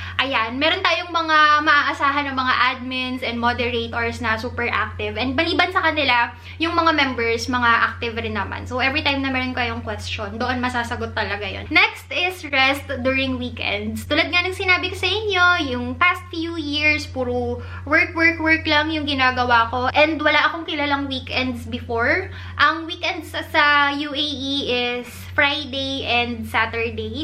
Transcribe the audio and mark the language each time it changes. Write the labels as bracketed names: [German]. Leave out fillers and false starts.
[Filipino] Ayan, meron tayong mga maaasahan ng mga admins and moderators na [English] super active. [Filipino] And baliban sa kanila, yung mga members, mga active rin naman. So, every time na meron kayong question, doon masasagot talaga yon. [English] Next is rest during weekends. [Filipino] Tulad nga ng sinabi ko sa inyo, yung [English] past few years, [Filipino] puro work lang yung ginagawa ko. And wala akong kilalang weekends before. [English] Ang weekends sa UAE is Friday and Saturday.